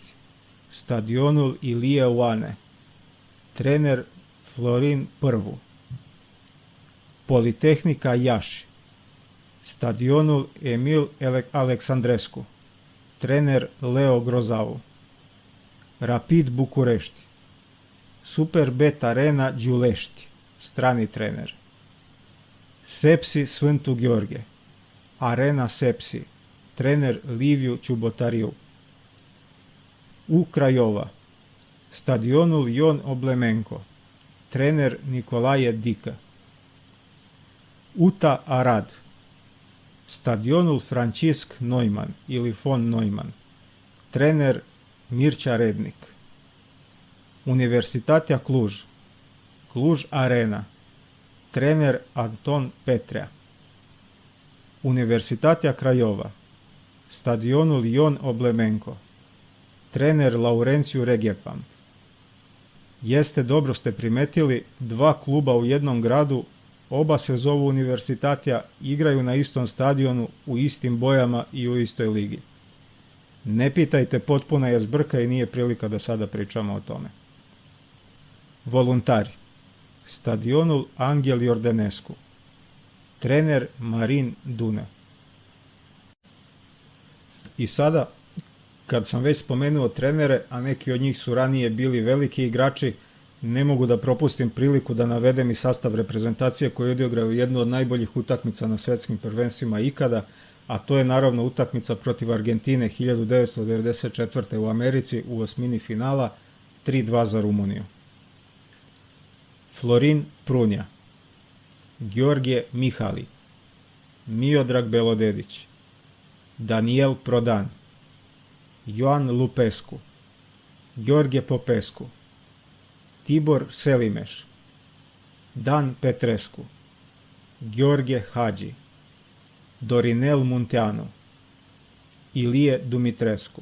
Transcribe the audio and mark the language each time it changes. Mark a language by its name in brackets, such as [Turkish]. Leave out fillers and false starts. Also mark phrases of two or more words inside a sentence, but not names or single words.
[Serbian] Stadionul Ilie Oane. Trener Florin Pârvu. Politehnica Iași. Stadionul Emil Alexandrescu. Trener Leo Grozavu. Rapid București. Superbet Arena Giulești. Strani trener. Sepsi Sfântu Gheorghe. Arena Sepsi. Trener Liviu Ciubotariu. U Craiova. Stadionul Ion Oblemenko. Trener Nicolae Dică. UTA Arad. Stadionul Francisc Neumann ili von Neumann. Trener Mircea Rednik. Universitatea Cluj. Cluj Arena. Trener Anton Petrea. Universitatea Craiova, stadionul Ion Oblemenko, trener Laurenciu Regefam. Jeste, dobro ste primetili, dva kluba u jednom gradu, oba se zovu Universitatea, igraju na istom stadionu, u istim bojama i u istoj ligi. Ne pitajte, potpuna je zbrka i nije prilika da sada pričamo o tome. Voluntari, stadionul Angel Jordanescu, trener Marin Dune. I sada, kad sam već spomenuo trenere, a neki od njih su ranije bili veliki igrači, ne mogu da propustim priliku da navedem i sastav reprezentacije koji je odigrao jednu od najboljih utakmica na svetskim prvenstvima ikada, a to je naravno utakmica protiv Argentine 1994. u Americi u osmini finala, 3:2 za Rumuniju. Florin Prunja, Georgije Mihali, Miodrag Belodedić, Daniel Prodan, Joan Lupescu, George Popescu, Tibor Selimeš, Dan Petrescu, George Hadži, Dorinel Munteanu, Ilije Dumitrescu.